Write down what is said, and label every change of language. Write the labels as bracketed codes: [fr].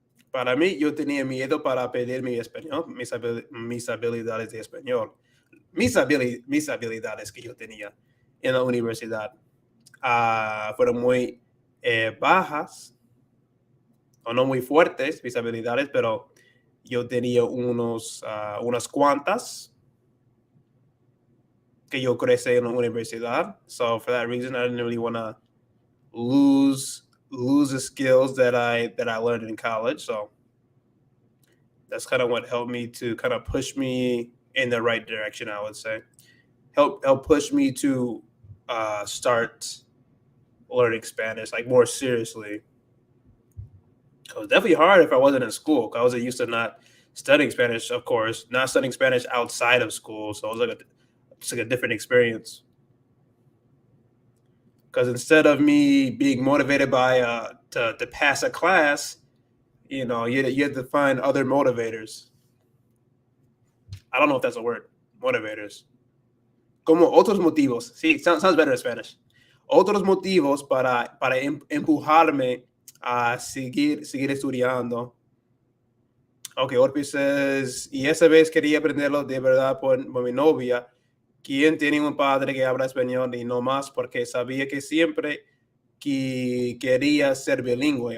[es] Para mí, yo tenía miedo para perder mi español, mis habilidades de español, mis habilidades que yo tenía en la universidad fueron muy bajas o no muy fuertes mis habilidades, pero yo tenía unas cuantas que yo crecí en la universidad. [en] So for that reason, I didn't really want to lose lose the skills that I learned in college. So that's kind of what helped me to kind of push me in the right direction, I would say. Help push me to start learning Spanish like more seriously. It was definitely hard if I wasn't in school. I wasn't used to not studying Spanish, of course, not studying Spanish outside of school. So it was like it's like a different experience. Because instead of me being motivated by to pass a class, you have to find other motivators. I don't know if that's a word. Motivators. [es] Como otros motivos. Sí, [en] sounds better in Spanish. [es] Otros motivos para empujarme a seguir estudiando. Ok, Orpi says, y esa vez quería aprenderlo de verdad por mi novia, quien tiene un padre que habla español y no más porque sabía que siempre que quería ser bilingüe.